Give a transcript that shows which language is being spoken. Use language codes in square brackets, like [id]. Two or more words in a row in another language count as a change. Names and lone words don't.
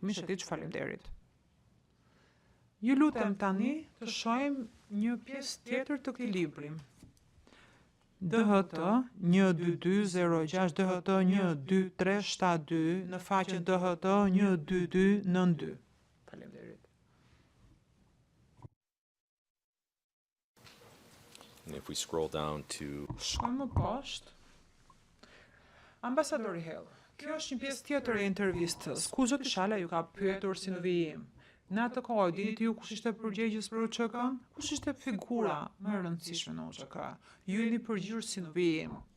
[sq] Mishetiç, faleminderit. Ju lutem tani të shohim një pjesë tjetër të këtij libri. DHT 12206, DHT 12372 në faqen DHT 12292. Faleminderit. [en] And if we scroll down to [sq] Shkojmë më poshtë. Ambasadori Hill, kjo është një pjesë tjetër e intervistës, ku zoti Shala ju ka pyetur si në vijim. Në atë kohë, dinit ju kush ishte përgjegjës për UÇK-n? Kush ishte figura më e rëndësishme në UÇK? Ju jeni përgjigjur si në vijim.